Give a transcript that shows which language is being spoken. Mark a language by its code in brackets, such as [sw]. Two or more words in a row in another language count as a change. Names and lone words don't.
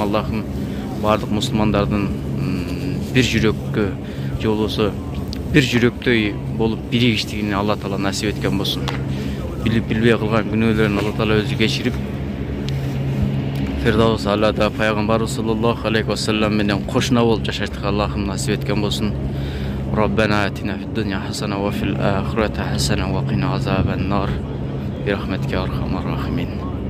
[ky] Аллахым бардык мусулмандардын бир жүрөккө же болбосо бир жүрөктөй болуп биригиштигин Алла Таала насип эткен болсун. Билип билбей кылган күнөөлөрүн Алла Таала өзү кечирип, Фирдаус Аллада пайгамбарыбыз [ar] صلى الله عليه وسلم [ky] менен кошуна болуп жашаштыкка Аллахым насип эткен болсун. [ar] ربنا آتنا في الدنيا حسنة وفي الآخرة حسنة وقنا عذاب النار. برحمتك يا أرحم الراحمين.